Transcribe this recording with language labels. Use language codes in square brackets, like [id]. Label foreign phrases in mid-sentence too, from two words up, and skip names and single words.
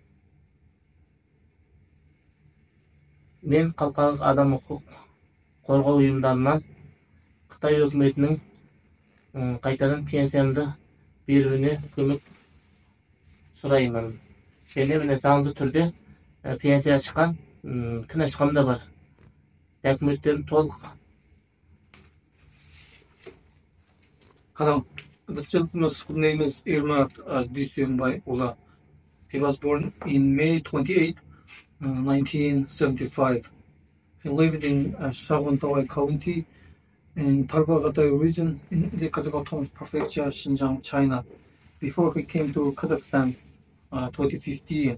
[kk] Мен халықаралық адам құқық қорғау ұйымдарынан Қытай өкіметінің қайтадан пенсиямды беруіне көмек сұраймын. Және міне заңды түрде пенсия шыққан кінәшқам да бар. Документтерім толық. [en] Hello, this gentleman's name is Ermat Duysenbay-Ula. He was born in May 28, 1975. He lived in Shawantawai County in Tarbagatay region in the Kazakh Autonomous Prefecture, Xinjiang, China, before he came to Kazakhstan 2015.